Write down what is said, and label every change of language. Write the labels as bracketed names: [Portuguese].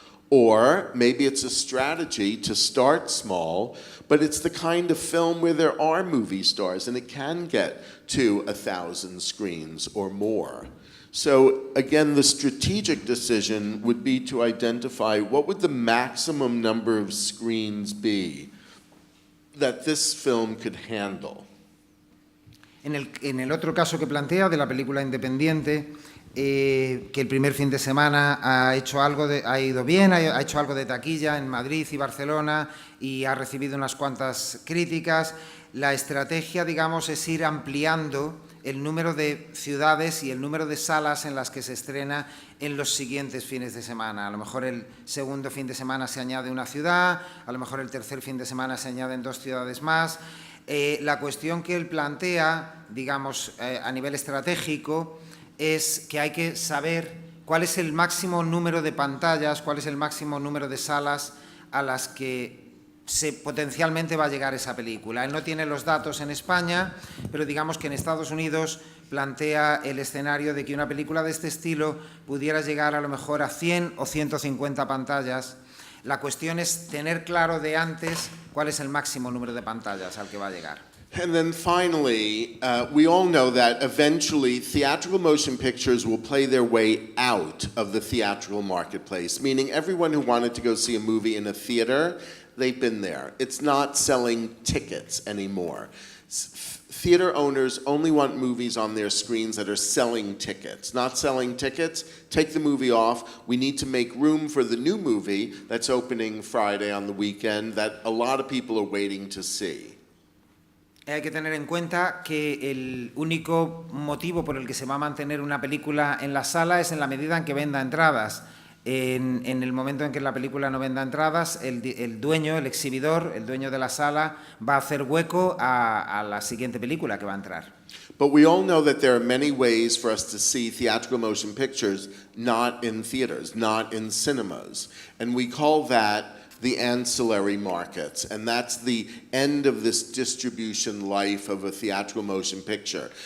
[English] Or maybe it's a strategy to start small, but it's the kind of film where there are movie stars and it can get to 1,000 screens or more. So again, the strategic decision would be to identify what would the maximum number of screens be that this film could handle. [Spanish] En el otro caso que plantea de la película independiente, que el primer fin de semana ha ido bien, ha hecho algo de taquilla en Madrid y Barcelona y ha recibido unas cuantas críticas, la estrategia, digamos, es ir ampliando el número de ciudades y el número de salas en las que se estrena en los siguientes fines de semana. A lo mejor el segundo fin de semana se añade una ciudad, a lo mejor el tercer fin de semana se añaden 2 ciudades más. La cuestión que él plantea, digamos, a nivel estratégico, es que hay que saber cuál es el máximo número de pantallas, cuál es el máximo número de salas a las que potencialmente va a llegar esa película. Él no tiene los datos en España, pero digamos que en Estados Unidos plantea el escenario de que una película de este estilo pudiera llegar a lo mejor a 100 o 150 pantallas. La cuestión es tener claro de antes cuál es el máximo número de pantallas al que va a llegar. [English] And then finally, we all know that eventually theatrical motion pictures will play their way out of the theatrical marketplace, meaning everyone who wanted to go see a movie in a theater, they've been there. It's not selling tickets anymore. Theater owners only want movies on their screens that are selling tickets. Not selling tickets, take the movie off. We need to make room for the new movie that's opening Friday on the weekend that a lot of people are waiting to see. [Spanish] Hay que tener en cuenta que el único motivo por el que se va a mantener una película en la sala es en la medida en que venda entradas. En el momento en que la película no venda entradas, el dueño, el exhibidor, el dueño de la sala va a hacer hueco a la siguiente película que va a entrar. [English] But we all know that there are many ways for us to see theatrical motion pictures not in theaters, not in cinemas. And we call that the ancillary markets, and that's the end of this distribution life of a theatrical motion picture.